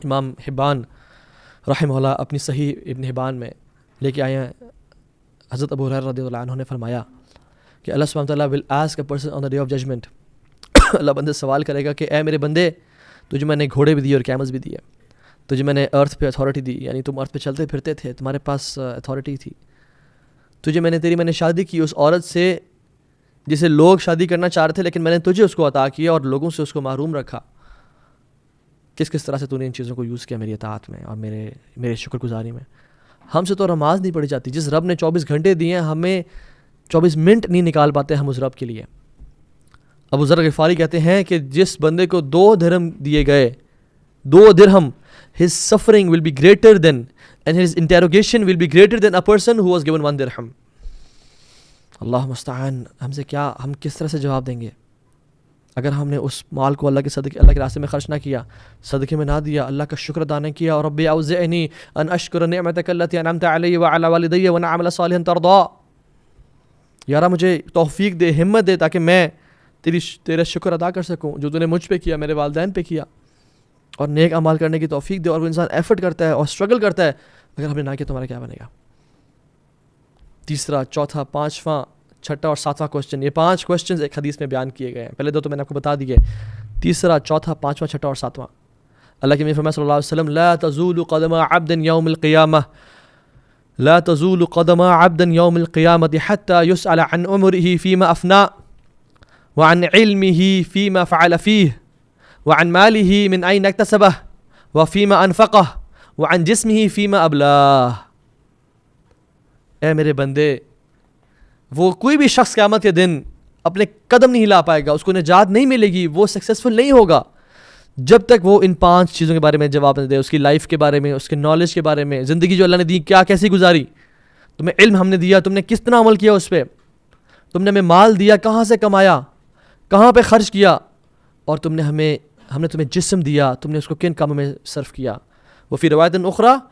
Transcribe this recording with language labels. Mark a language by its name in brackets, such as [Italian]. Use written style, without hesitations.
[Urdu] امام حبان رحمہ اللہ اپنی صحیح ابن حبان میں لے کے آئے ہیں, حضرت ابو ہریرہ رضی اللہ عنہ نے فرمایا کہ اللہ سبحانہ تعالیٰ [English] will ask a person on the day of judgment, [Urdu] اللہ بندے سوال کرے گا کہ اے میرے بندے, تجھے میں نے گھوڑے بھی دیے اور کیملز بھی دیے, تجھے میں نے ارتھ پہ اتھارٹی دی, یعنی تم ارتھ پہ چلتے پھرتے تھے, تمہارے پاس اتھارٹی تھی, تجھے میں نے شادی کی اس عورت سے جسے لوگ شادی کرنا چاہ رہے تھے, لیکن میں نے تجھے اس کو عطا کیا اور لوگوں سے اس کو محروم رکھا. کس طرح سے تو نے ان چیزوں کو یوز کیا میری اطاعت میں اور میرے شکر گزاری میں. ہم سے تو نماز نہیں پڑھی جاتی. جس رب نے 24 گھنٹے دیے ہیں, ہمیں 24 منٹ نہیں نکال پاتے ہم اس رب کے لیے. ابو ذر غفاری کہتے ہیں کہ جس بندے کو 2 درہم دیے گئے, 2 درہم, [English] his suffering will be greater than and his interrogation will be greater than a person who was given 1 dirham. [Urdu] اللہ مستعان, ہم سے کیا, ہم کس طرح سے جواب دیں گے اگر ہم نے اس مال کو اللہ کے راستے میں خرچ نہ کیا, صدقے میں نہ دیا, اللہ کا شکر ادا نہ کیا. اور [Arabic] رب اوزعنی ان اشکر نعمتک التی انعمت علی وعلی والدی وان اعمل صالحا ترضا, [Urdu] یارا مجھے توفیق دے, ہمت دے, تاکہ میں تیرا شکر ادا کر سکوں جو تو نے مجھ پہ کیا, میرے والدین پہ کیا, اور نیک اعمال کرنے کی توفیق دے. اور وہ انسان ایفرٹ کرتا ہے اور اسٹرگل کرتا ہے, اگر ہم نے نہ کیا تو ہمارا کیا بنے گا؟ تیسرا, چوتھا, 5واں, 6واں اور 7واں کوشچن, یہ 5 کوشچنز ایک حدیث میں بیان کیے گئے ہیں. پہلے 2 تو میں نے آپ کو بتا دیے, تیسرا, چوتھا, 5واں, 6واں اور 7واں. اللہ کے نبی فرمایا صلی اللہ علیہ وسلم, [Arabic] لا تزول قدم عبد یوم القیامہ, لا تزول قدم عبد یوم القیامة حتى يسأل عن عمره فيما أفنى وعن علمه فيما فعل فيه وعن ماله من أين اكتسبه وفيما أنفقه وعن جسمه فيما أبلاه. [Urdu] اے میرے بندے, وہ کوئی بھی شخص قیامت کے دن اپنے قدم نہیں ہلا پائے گا, اس کو نجات نہیں ملے گی, وہ سکسیسفل نہیں ہوگا جب تک وہ ان 5 چیزوں کے بارے میں جواب نہ دے. اس کی لائف کے بارے میں, اس کے نالج کے بارے میں, زندگی جو اللہ نے دی کیا کیسی گزاری, تمہیں علم ہم نے دیا, تم نے کس طرح عمل کیا اس پہ, تم نے ہمیں مال دیا, کہاں سے کمایا, کہاں پہ خرچ کیا, اور ہم نے تمہیں جسم دیا, تم نے اس کو کن کاموں میں صرف کیا. [Arabic] وفی روایت اخرى